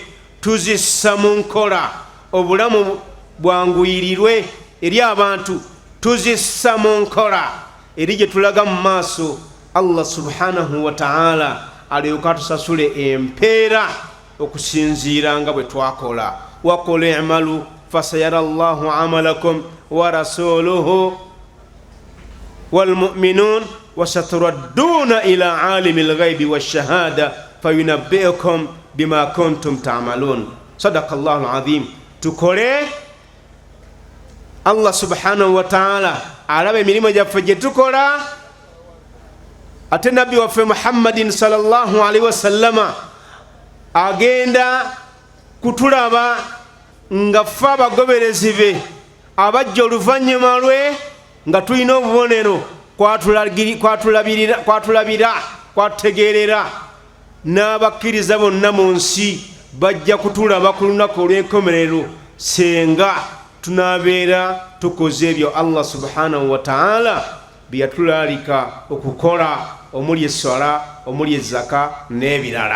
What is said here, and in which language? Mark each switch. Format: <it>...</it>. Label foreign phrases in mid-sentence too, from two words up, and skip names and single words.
<lg>Tuzissa mu nkola, obulamu bwanguyirirwe eri abantu. Tuzissa mu nkola eri gye tulaga mu maaso</lg> <ar>الله سبحانه وتعالى</ar> <lg>alyoka tusasule empeera okusinziira nga bwe twakola.</lg> <ar>وقل اعملوا فسيرى الله عملكم ورسوله والمؤمنون وستردون إلى عالم الغيب والشهادة فينبئكم بما كنتم تعملون. صدق الله العظيم.</ar> <lg>Tukole</lg> <ar>الله سبحانه وتعالى</ar> <lg>alabe emirimu gyaffe gye tukola, ate nabbi waffe Muhammadin</lg> <ar>صلى الله عليه وسلم</ar> <lg>agenda kutulaba nga ffe abagoberezi be abajja oluvannyuma lwe nga tulina obubonero kwatutegeerera, n'abakkiriza bonna mu nsi bajja kutulaba ku lunaku olw'enkomerero senga tunaabeera tukoze ebyo</lg> <ar>الله سبحانه وتعالى</ar> <lg>bye yatulaalika okukola, omuli esswala, omuli ezzaka n'ebirala.</lg>